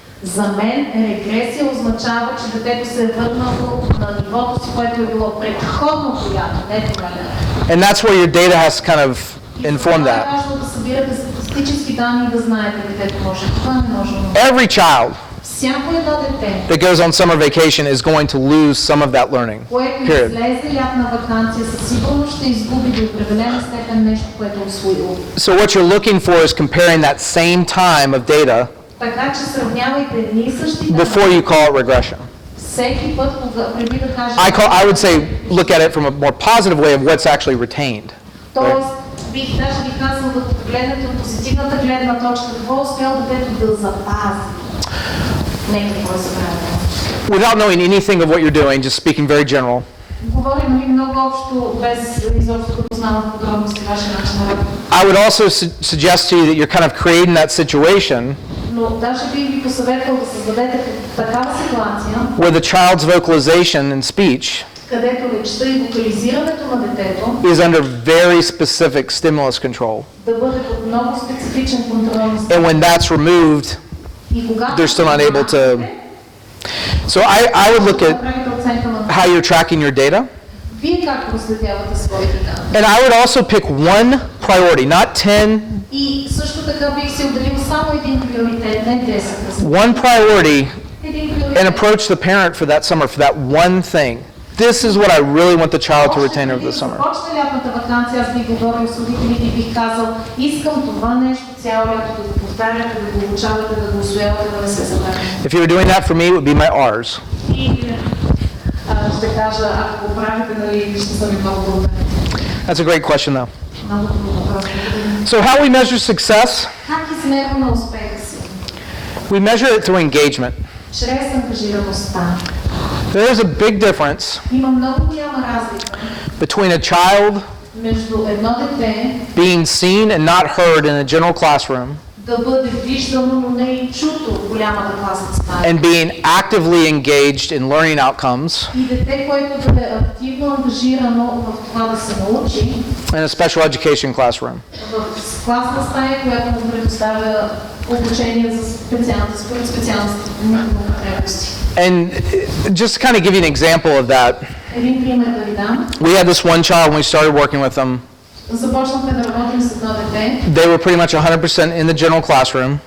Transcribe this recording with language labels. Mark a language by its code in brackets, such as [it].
[bg] За мен регресия означава, че детето се е върнало на нивото си, което е било предходното лято, не това лято. [en] And that's where your data has to kind of inform that. [bg] Това е важно да събирате статистически данни и да знаете детето може. Това не може. [en] Every child [bg] Всяко едно дете, [en] that goes on summer vacation is going to lose some of that learning. [bg] което [en] Period. [bg] излезе лятна ваканция, със сигурност ще изгуби до определена степен нещо, което е усвоило. [en] So what you're looking for is comparing that same time of data [bg] Така че сравнявайте едни и същи данни. [en] before you call it regression. [bg] Всеки път, преди да кажа... [en] I would say look at it from a more positive way of what's actually retained. [bg] Тоест, даже бих казал да погледнете от позитивната гледна точка, какво успял детето да запази. Не какво е забравено. [en] Without knowing anything of what you're doing, just speaking very general, [bg] Говорим ли много общо, без изобщо да познавам подробности вашия начин на работа. [en] I would also suggest to you that you're kind of creating that situation [bg] Но даже бих ви посъветвал да създадете такава ситуация, [en] where the child's vocalization and speech [bg] където речта и вокализирането на детето [en] is under very specific stimulus control. [bg] да бъде под много специфичен контрол. [en] And when that's removed, [bg] И когато [en] they're still not able to. So I would look at [bg] правите оценка на [en] how you're tracking your data. [bg] вие как проследявате своите данни. [en] And I would also pick one priority, not 10, [bg] И също така бих се отделил само един приоритет, не 10. [en] one priority [bg] Един [en] and [bg] приоритет. [en] approach the parent for that summer, for that one thing. This is what I really want the child to retain over the summer. [bg] Почне лятната ваканция, аз бих говорил с родителите и бих казал, искам това нещо цяло лято да го повтаряте, да го учавате, да го усвоявате, да не се забравя. [en] If you were doing that for me, it would be my R's. [bg] И ще кажа, ако го правите, нали, ще съм ви много благодарен. [en] That's a great question, though. [bg] Много хубаво въпрос. [en] So how we measure success? [bg] Как измерваме успеха си? [en] We measure it through engagement. [bg] Чрез ангажираността. [en] There is a big difference [bg] Има много голяма разлика [en] between a child [bg] между едно дете [en] being seen and not heard in a general classroom [bg] да бъде виждано, но не и чуто в голямата класна стая. [en] and being actively engaged in learning outcomes [bg] И дете, което да е активно ангажирано в това да се научи, [en] in a special education classroom. [bg] в класна стая, която му предоставя обучение за според специалности потребности. [en] And just to kind of give you an example of that, [bg] Един пример да ви дам. [en] we had this one child when we started working with them. [bg] Започнахме да работим с едно дете. [en] They were pretty much 100% in the general classroom.